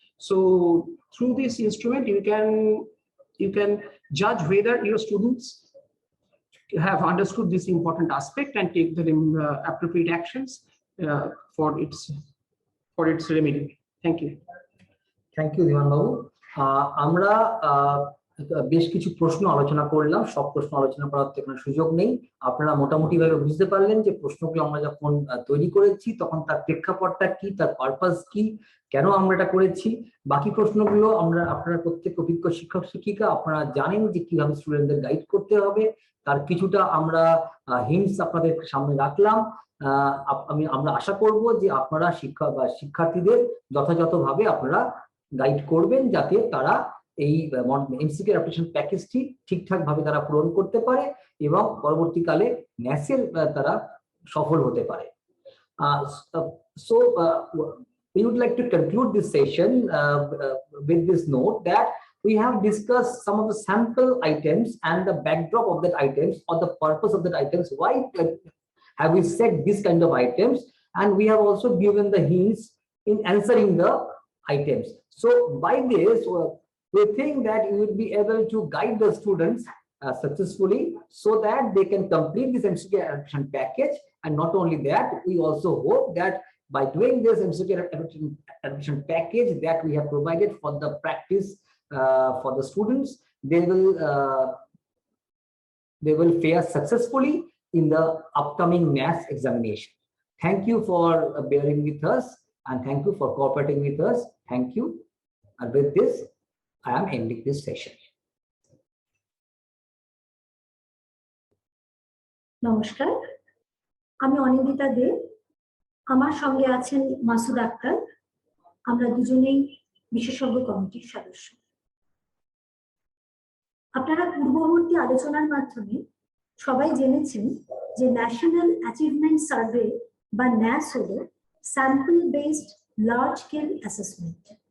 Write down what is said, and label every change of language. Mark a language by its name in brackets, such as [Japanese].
[English] So through this instrument you can judge whether your students have understood this important aspect and take the appropriate actions for its remedy. Thank you. Thank you Dhiman babu. [Bangla] আমরা বেশ কিছু প্রশ্ন আলোচনা করলাম, সব প্রশ্ন আলোচনা করার তো কোনো সুযোগ নেই। আপনারা মোটামুটি ভাবে বুঝতে পারলেন যে প্রশ্নগুলো আমরা যখন তৈরি করেছি তখন তার প্রেক্ষাপটটা কি, তার পারপাস কি, কেন আমরা এটা করেছি। বাকি প্রশ্নগুলো আপনারা প্রত্যেক অভিজ্ঞ শিক্ষক শিক্ষিকা আপনারা জানেন যে কিভাবে স্টুডেন্টদের গাইড করতে হবে, তার কিছুটা আমরা হিন্টস আপনাদের সামনে রাখলাম। আমরা আশা করব যে আপনারা শিক্ষার্থীদের যথাযথভাবে আপনারা গাইড করবেন যাতে তারা এই এমসিকিউ অ্যাপ্লিকেশন প্যাকেজটি ঠিকঠাক ভাবে তারা পূরণ করতে পারে এবং পরবর্তীকালে ন্যাসের তারা সফল হতে পারে। [English] So we would like to conclude this session with this note that we have discussed some of the sample items and the backdrop of that items or the purpose of that items. Why have we set this kind of items, and we have also given the hints in answering the items. So by this we think that you will be able to guide the students successfully so that they can complete this MCQ adaptation package. And not only that, we also hope that by doing this MCQ adaptation package that we have provided for the practice for the students, they will fare successfully in the upcoming NAS examination. Thank you for bearing with us, and thank you for cooperating with us. Thank you. And with this, I am ending this session. [Bangla] নমস্কার, আমি অনিন্দিতা দে, আমার সঙ্গে আছেন মাসুদ আক্তার। আমরা দুজনেই বিশেষজ্ঞ কমিটির সদস্য। আপনারা পূর্ববর্তী আলোচনার মাধ্যমে সবাই জেনেছেন যে ন্যাশনাল অ্যাচিভমেন্ট সার্ভে বা ন্যাস হলো sample based large scale assessment.